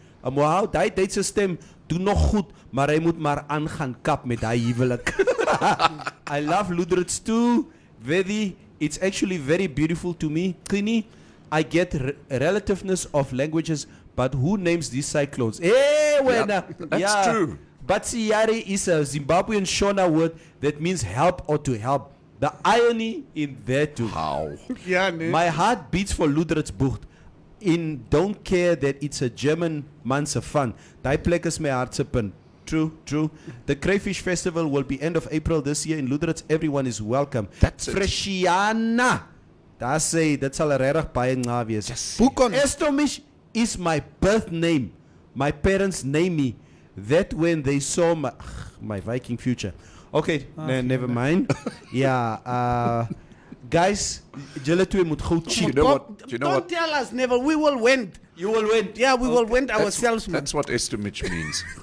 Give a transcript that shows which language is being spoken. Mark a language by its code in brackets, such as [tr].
[af] Wow, daai Duitse stem doen nog goed, maar hy moet maar aangaan kap met daai huwelik. [en] I love Luderitz too. It's actually very beautiful to me. Kini, I get relativeness of languages, but who names these cyclones? [zu] Hey, wena. [en] That's true. Batsiari is a Zimbabwean Shona word that means help or to help. The irony in there too. How? [af] Ja, nee. [en] My heart beats for Luderitz Bucht. Don't care that it's a German man's fun. [af] Daai plek is my hart se punt. [en] True. The Crayfish Festival will be end of April this year in Luderitz. Everyone is welcome. That's it. [af] Freshiana. Dit sal regtig baie nga wees. Boek ons. [en] Estomich is my birth name. My parents named me that when they saw my Viking future. Okay, never mind. Yeah, guys, [af] julle twee moet gou [en] cheat. You know what? Don't tell us, never. We will win. You will win. Yeah, we will win ourselves, man. That's what estimate means.